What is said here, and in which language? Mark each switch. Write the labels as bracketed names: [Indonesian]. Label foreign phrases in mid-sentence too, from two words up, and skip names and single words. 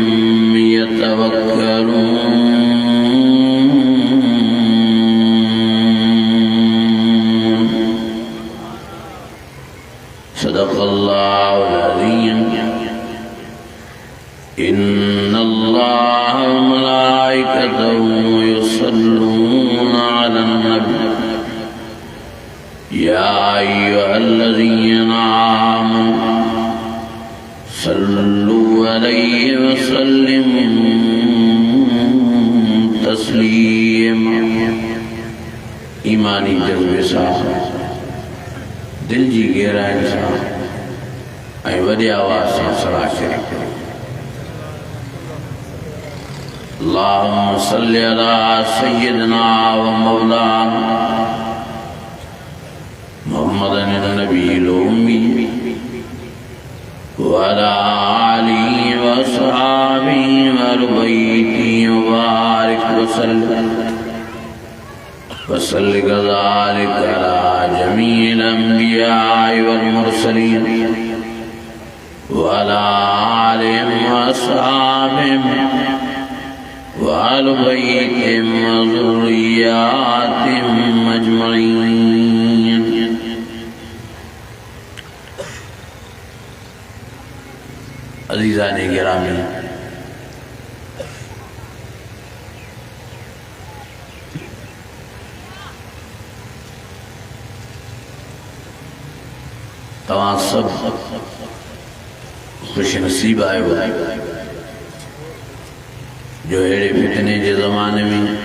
[Arabic] يتوكلون صدق الله العظيم إن الله وملائكته يصلون على النبي يا أيها الذين آمنوا صلوا عليه وسلموا تسليما [Sindhi] ईमानी जज्बे सां दिल जी गहराई सां ऐं वॾे आवाज़ सां सलाह शरीफ़ [Arabic] اللهم صل على سيدنا و مولانا محمد النبي الأمي وعلى آله وأصحابه وأهل بيته وبارك وسلم وصل كذلك على جميع الأنبياء والمرسلين وعلى آلهم وأصحابهم وأهل بيتهم وذرياتهم أجمعين. [Sindhi] अज़ीज़ाने गिरामी, तवां सब खुश नसीब आयो जो अड़े फितने के ज़माने में